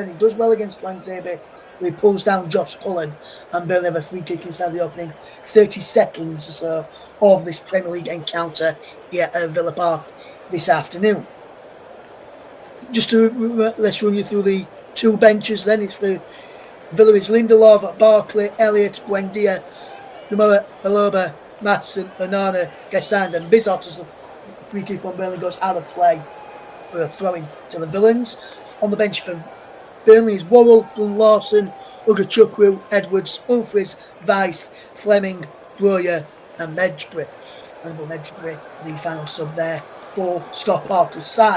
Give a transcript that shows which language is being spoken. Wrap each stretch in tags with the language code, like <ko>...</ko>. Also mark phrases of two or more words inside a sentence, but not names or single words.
<en>He does well against Twanzebe. He pulls down Josh Cullen, and Burnley have a free kick inside the opening 30 seconds or so of this Premier League encounter here at Villa Park this afternoon. Just to let's run you through the two benches then. It's for Villa is Lindelof, Barkley, Elliott, Buendia, Namora, Aloba, Matson, Onana, Gassand and Bizot as the free kick from Burnley goes out of play for a throw-in to the Villans. On the bench for Burnley is Worrell, Lawson, Ugachukwu, Edwards, Humphries, Weiss, Fleming, Broyer and Medjbury. And Medjbury, the final sub there for Scott Parker's side.</en>